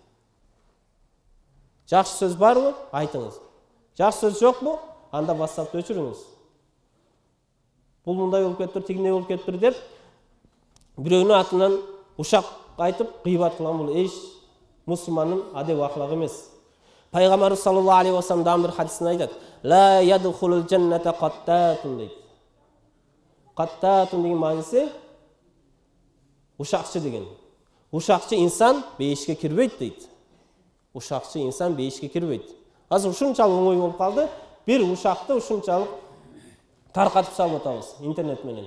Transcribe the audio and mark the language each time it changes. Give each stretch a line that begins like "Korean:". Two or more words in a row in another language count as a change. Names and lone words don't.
Kyrgyz: Жакшы сөз барбы? Айтыңыз. Жакшы сөз жокпу? Анда WhatsApp'ты өчүрүңүз. Бул мындай болуп кетти, тигине болуп кетти деп бирөөнүн атынан ушак айтып, гыйбат кылган бул эч мусулмандын адеп аклагы эмес. Пайгамбарыбыз
Arabic: صلى الله عليه وسلم
Kyrgyz: дагы бир хадисинде айтат:
Arabic: "لا يدخل الجنة قتات"
Kyrgyz: дейт. Каттатун деген мааниси ушакчы деген. Ушакчы инсан бейишке кирбейт дейт. Ушакчы инсан бейишке кирбейт. Азыр ушунчалык оңой болуп калды. Бир ушакты ушунчалык таркатып салып атабыз интернет менен.